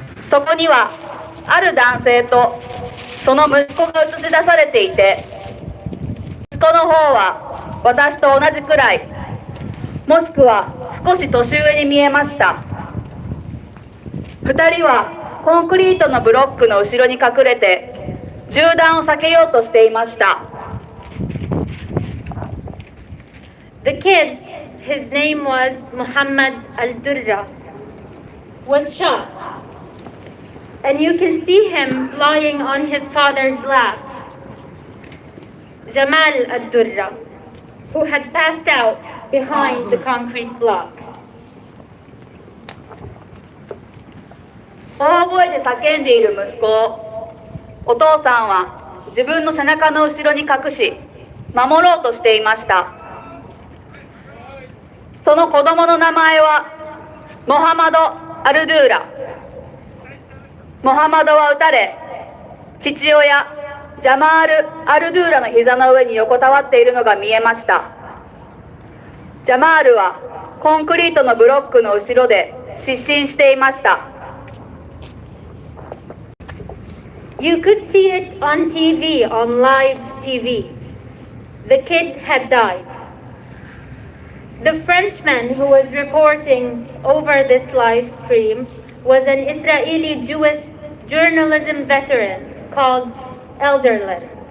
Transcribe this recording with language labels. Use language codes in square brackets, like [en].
[ja] そこにはある男性とその息子が映し出されていて、息子の方は私と同じくらい、もしくは少し年上に見えました。 2人はコンクリートのブロックの後ろに隠れて銃弾を避けようとしていました。 [en] The kid, his name was Muhammad al-Durra, was shot, and you can see him lying on his father's lap. Jamal Ad-Durra, who had passed out behind the concrete block. [ja] 大声で叫んでいる息子をお父さんは自分の背中の後ろに隠し守ろうとしていました。その子供の名前はモハマド・アルドゥーラ。モハマドは撃たれ、父親ジャマール・アルドゥーラの膝の上に横たわっているのが見えました。ジャマールはコンクリートのブロックの後ろで失神していました。 [en] You could see it on TV, on live TV. The kid had died. The Frenchman who was reporting over this live stream was an Israeli Jewish journalism veteran called Elderlin.